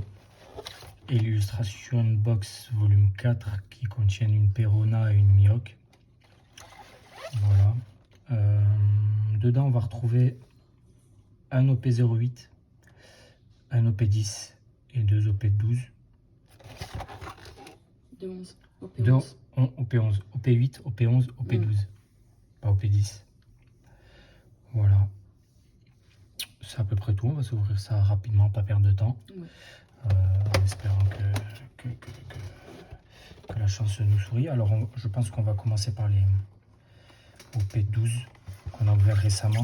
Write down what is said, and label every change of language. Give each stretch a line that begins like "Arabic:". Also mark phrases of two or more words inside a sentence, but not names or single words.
French: Et l'illustration box volume 4 qui contiennent une Perona et une Mihawk. Voilà. Dedans, on va retrouver un OP08, un OP10 et deux OP12. De 11. OP11. OP11, OP8, OP11, OP12. Pas OP10. Voilà. C'est à peu près tout. On va s'ouvrir ça rapidement, pas perdre de temps. Ouais. En espérant que la chance nous sourit. Alors, je pense qu'on va commencer par les OP12 qu'on a ouvert récemment.